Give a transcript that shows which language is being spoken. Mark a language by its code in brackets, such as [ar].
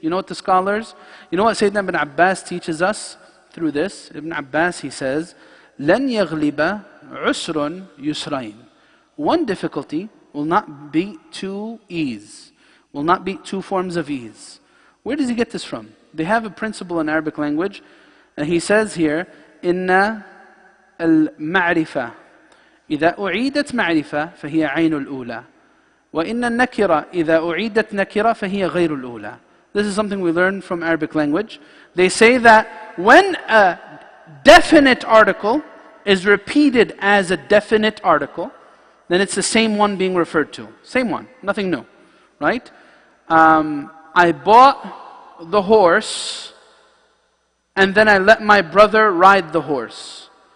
[en] You know what the scholars, you know what Sayyidina Ibn Abbas teaches us through this? [ar] Ibn Abbas, [en] he says, [ar] لَنْ يَغْلِبَ عُسْرٌ يُسْرَيْن. [en] One difficulty will not beat two ease, will not beat two forms of ease. Where does he get this from? They have a principle in Arabic language, and he says here, [ar] إِنَّ الْمَعْرِفَةِ إِذَا أُعِيدَتْ مَعْرِفَةً فَهِيَ عَيْنُ الْأُولَى وَإِنَّ النَّكِرَةَ إِذَا أُعِيدَتْ نَكِرَةً فَهِيَ غَيْرُ الْأُولَى. [en] This is something we learn from Arabic language. They say that when a definite article is repeated as a definite article, then it's the same one being referred to. Same one, nothing new, right? I bought the horse and then I let my brother ride the horse.